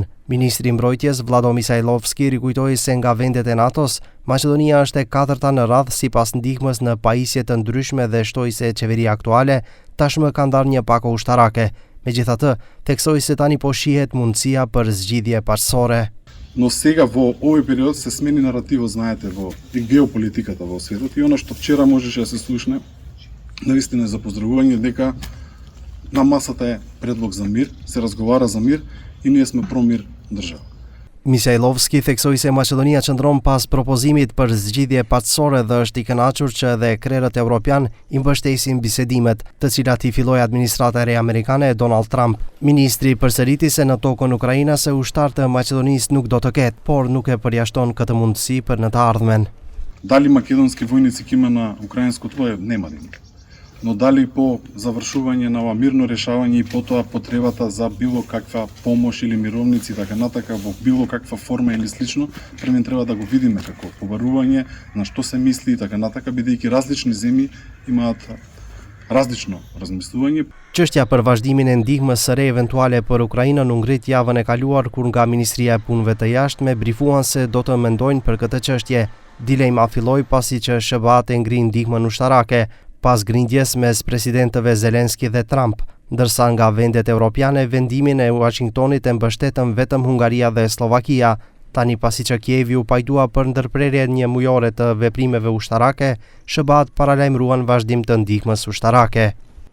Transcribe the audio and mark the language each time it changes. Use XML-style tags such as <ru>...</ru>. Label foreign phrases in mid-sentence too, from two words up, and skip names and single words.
<sq>Ministri i Mbrojtjes Vlado Misajlovski rikujtoi se nga vendet e NATO-s, Maqedonia është e katërta në radhë sipas ndihmës në pajisje të ndryshme dhe shtoi se qeveria aktuale tashmë ka ndarë një pako ushtarake. Megjithatë, theksoi se tani po shihet mundësia për zgjidhje paqësore.</sq> <mk>Но сега во овој период се смени наративот, знаете, во и геополитиката во светот и она што вчера можеше да се слушне, навистина за поздравување дека на масата е предлог за мир, се разговара за мир и ние сме промир држава.</mk> <sq>Misajlovski theksoi se Maqedonia qëndron pas propozimit për zgjidhje paqësore dhe është i kënaqur që edhe krerët evropian i mbështesin bisedimet, të cilat i filloi administrata e re amerikane e Donald Trump. Ministri përsëriti se në tokën ukrainase ushtarë të Maqedonisë nuk do të ketë, por nuk e përjashton këtë mundësi për në të ardhmen.</sq> <mk>Дали македонски војници ќе има на украинско тло нема да има. Но дали по завршување на ова мирно решавање и потоа потребата за било каква помош или мировници така натака во било каква форма или слично, пред треба да го видиме како побарување на што се мисли и така натака, бидејќи различни земји имаат различно размислување.</mk> <sq>Çështja për vazhdimin e ndihmës së re eventuale për Ukrainën u ngrit javën e kaluar kur nga Ministria e Punëve të Jashtme brifuan se do të mendojnë për këtë çështje. Dilema filloi pasi që SBA-t e ngri ndihmën ushtarake pas grindjes mes presidentëve Zelenski dhe Trump, ndërsa nga vendet evropiane vendimin e Washingtonit e mbështetën vetëm Hungaria dhe Slovakia, tani pasi që Kievi u pajtua për ndërprerje një mujore të veprimeve ushtarake, SBA-t paralajmëruan vazhdim të ndihmës ushtarake.</sq>